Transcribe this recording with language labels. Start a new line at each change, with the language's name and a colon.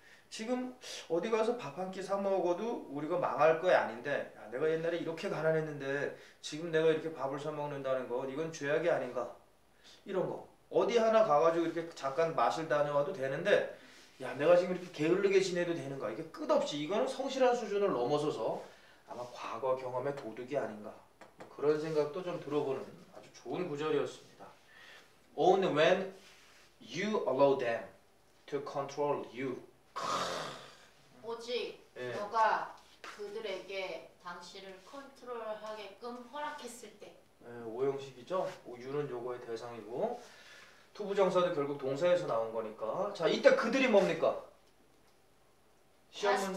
Korean: 지금 어디 가서 밥 한 끼 사 먹어도 우리가 망할 거 아닌데 야, 내가 옛날에 이렇게 가난했는데 지금 내가 이렇게 밥을 사 먹는다는 건 이건 죄악이 아닌가 이런 거 어디 하나 가가지고 이렇게 잠깐 맛을 다녀와도 되는데 야 내가 지금 이렇게 게을르게 지내도 되는가 이게 끝없이 이거는 성실한 수준을 넘어서서 아마 과거 경험의 도둑이 아닌가 그런 생각도 좀 들어보는 아주 좋은 구절이었습니다.
English: Only when you allow them to control you.
Korean: 오직 예. 너가 그들에게 당신을 컨트롤하게끔 허락했을 때. 예, 오형식이죠. 유는 요거의 대상이고 투부정사도 결국 동사에서 나온 거니까. 자 이때 그들이 뭡니까? 시험은